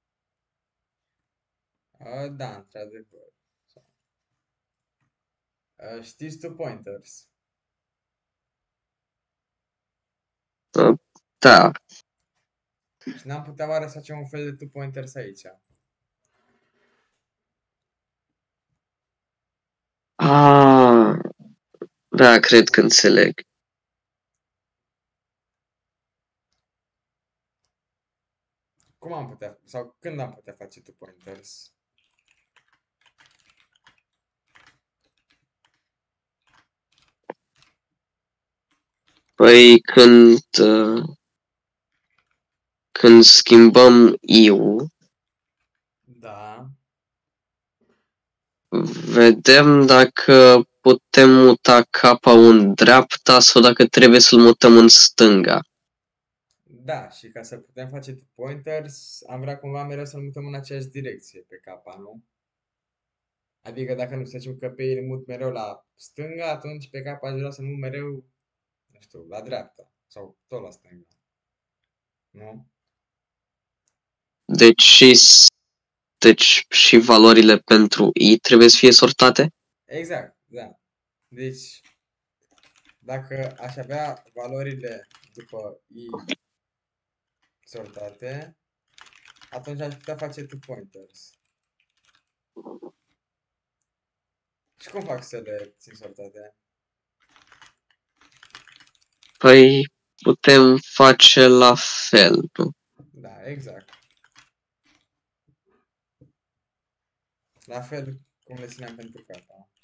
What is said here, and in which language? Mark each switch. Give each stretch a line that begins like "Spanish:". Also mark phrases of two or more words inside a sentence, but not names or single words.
Romanian: Da, într-adevăr. Știți tu pointers? Da. Și n-am putea oare să facem un fel de
English: two pointers
Romanian: aici? Ah, da, cred că înțeleg. Cum am putea, sau când am putea face
English: two pointers?
Romanian: Păi când schimbăm I-ul, Da, vedem dacă putem muta K-ul în dreapta sau dacă trebuie să-l mutăm în stânga. da, și ca să putem face
English: two pointers,
Romanian: am vrea cumva mereu să-l mutăm în aceeași direcție pe capa, nu? Adică dacă nu zicem că pe el mut mereu la stânga, atunci pe capa aș vrea să mut mereu, nu știu, la dreapta. Sau tot la stânga. Nu? Deci și valorile pentru I trebuie să fie sortate? Exact, da. Deci, dacă aș avea valorile după I sortate, atunci aș putea face
English: two pointers.
Romanian: Și cum fac să le țin sortate? Păi putem face la fel, nu? Da, exact. La fel cum le țineam pentru capa.